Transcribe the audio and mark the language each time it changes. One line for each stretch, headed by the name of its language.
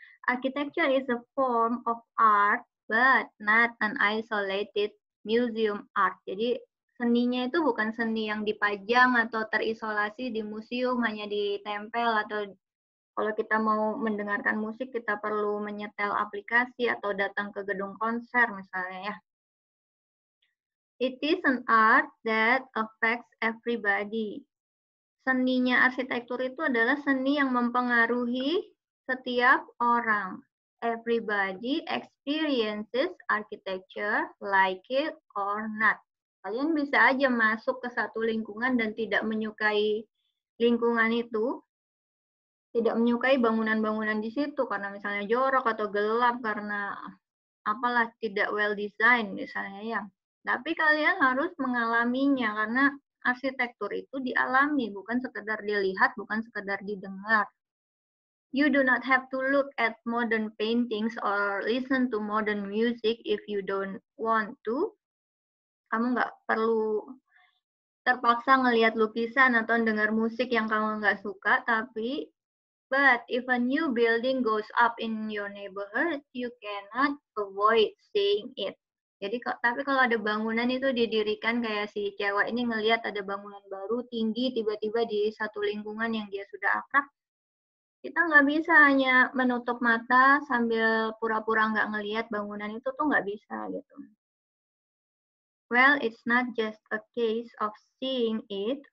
English: Architecture is a form of art, but not an isolated museum art.
Indonesian: Jadi, seninya itu bukan seni yang dipajang atau terisolasi di museum, hanya ditempel, atau kalau kita mau mendengarkan musik, kita perlu menyetel aplikasi atau datang ke gedung konser misalnya ya.
English: It is an art that affects everybody.
Indonesian: Seninya arsitektur itu adalah seni yang mempengaruhi setiap orang.
English: Everybody experiences architecture, like it or not.
Indonesian: Kalian bisa aja masuk ke satu lingkungan dan tidak menyukai lingkungan itu, tidak menyukai bangunan-bangunan di situ karena misalnya jorok atau gelap karena apalah tidak well design misalnya ya. Tapi kalian harus mengalaminya karena arsitektur itu dialami, bukan sekedar dilihat, bukan sekedar didengar.
English: You do not have to look at modern paintings or listen to modern music if you don't want to.
Indonesian: Kamu nggak perlu terpaksa ngelihat lukisan atau dengar musik yang kamu nggak suka, tapi but if a new building goes up in your neighborhood, you cannot avoid seeing it. Jadi tapi kalau ada bangunan itu didirikan kayak si cewek ini ngelihat ada bangunan baru tinggi tiba-tiba di satu lingkungan yang dia sudah akrab, kita nggak bisa hanya menutup mata sambil pura-pura nggak ngelihat bangunan itu tuh nggak bisa gitu.
English: Well, it's not just a case of seeing it.